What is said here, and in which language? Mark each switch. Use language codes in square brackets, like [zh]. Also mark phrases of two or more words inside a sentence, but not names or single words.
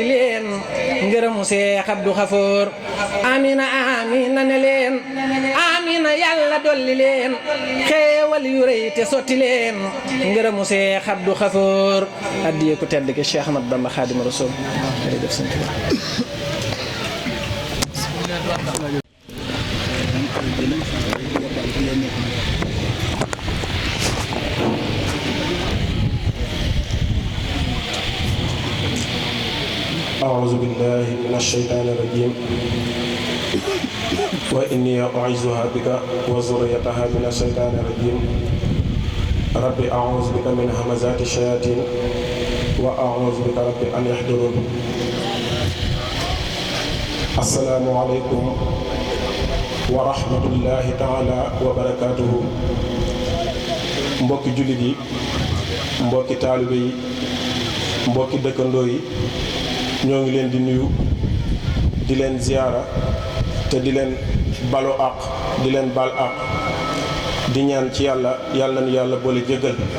[wo] leen ngërëmu Cheikh Abdou Khafour amina ne leen amina yàlla dolli leen xéewal yu rëy te sotti leen ngërëmu Cheikh Abdou Khafour addiye ku tedd ki Cheikh Ahmad Bamba Khadim Rasoul jërëjëf sëñ Tuubaa [ar] أعوذ بالله من الشيطان الرجيم وإني أعيذها بك وذريتها من الشيطان الرجيم ربي أعوذ بك من همزات الشياطين وأعوذ بك ربي أن يحضرون. السلام عليكم ورحمة الله تعالى وبركاته. [wo] mbokki jullit yi, mbokki taalibe yi, mbokki dëkkandoo yi, ñoo ngi leen di nuyu, di leen ziyaara te di leen balu àq, di leen bal àq, di ñaan ci yàlla nañu yàlla boole jéggal,